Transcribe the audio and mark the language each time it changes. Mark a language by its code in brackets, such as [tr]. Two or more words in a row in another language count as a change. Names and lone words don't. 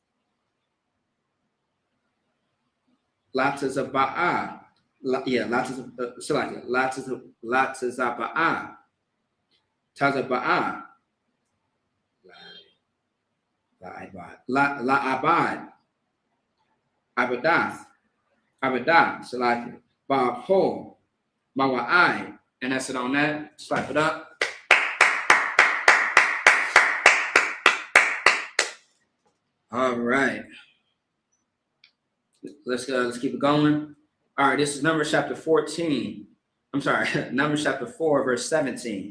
[en] Latazaba'ah, Latazaba'ah, Tazaba'ah, La'abad, Abadah, Salaki, Ba'ho, Mawa'ai, and that's it on that. Slap it up. All right. Let's keep it going. All right, this is Numbers chapter 14. I'm sorry, Numbers chapter 4, verse 17.